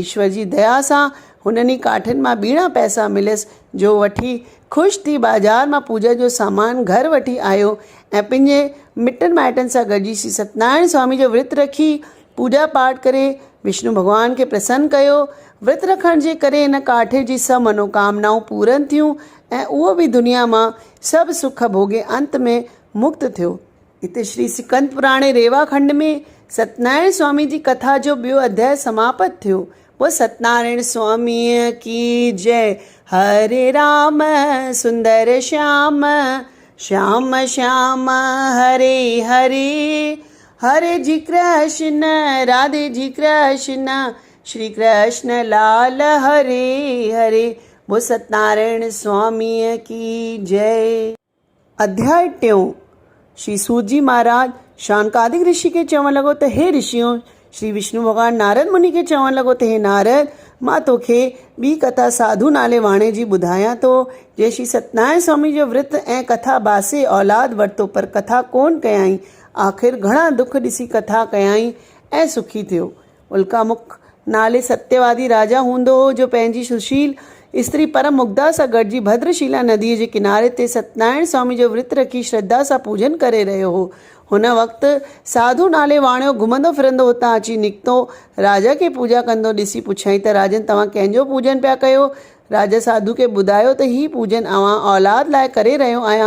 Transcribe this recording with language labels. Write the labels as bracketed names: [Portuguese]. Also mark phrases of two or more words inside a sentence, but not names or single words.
[Sindhi] ईश्वर जी दया सां हुननि काठिनि मां ॿीणा पैसा मिलियसि जो वठी ख़ुशि थी बाज़ारि मां पूजा जो सामान घर वठी आयो ऐं पंहिंजे मिटनि माइटनि सां गॾिजी श्री सत्यनारायण स्वामी जो विर्तु रखी पूॼा पाठ करे विष्णु भॻवान खे प्रसन्न कयो। विर्तु रखण जे करे हिन काठे जी सभु मनोकामनाऊं पूरनि थियूं ऐं उहो बि दुनिया मां सभु सुख भोगे अंत में मुक्त थियो। हिते श्री सिकंद पुराणे रेवा खंड में सत्यनारायण स्वामी जी कथा जो ॿियो अध्याय समाप्त थियो। वो सत्यनारायण स्वामीअ की जय। [Hindi] हरे राम सुंदर श्याम श्याम श्याम हरे हरे। हरे जी कृष्ण राधे जी कृष्ण श्री कृष्ण लाल हरे हरे। [Sindhi] वो सत्यनारायण स्वामीअ की जय। अध्याय टियों। श्री सूत जी महाराज शानकादिक ऋषि के चवण लॻो त हे ऋषियों, श्री विष्णु भॻवान नारद मुनि खे चवण लॻो त हे नारद, मां तोखे ॿी कथा साधु नाले वाणे जी ॿुधायां थो। जे श्री सत्यनारायण स्वामी जो विर्तु ऐं कथा बासे औलाद वरितो पर कथा कोन कयाई। आख़िर घणा दुख ॾिसी कथा कयाई ऐं सुखी थियो। उल्कामुख नाले सत्यवादी राजा हूंदो हो जो पंहिंजी सुशील स्त्री परम मुग्धा सां गॾिजी भद्रशिला नदीअ जे किनारे ते सत्यनारायण स्वामी जो विर्तु रखी श्रद्धा सां पूजन करे रहियो हो। हुन वक़्तु साधु नाले वाणियो घुमंदो फिरंदो हुतां अची निकितो। राजा खे पूजा कंदो ॾिसी पुछियईं त राजन, तव्हां कंहिंजो पूजन पिया कयो? राजा साधु खे ॿुधायो त ही पूजन अवां औलाद लाइ करे रहियो आहियां।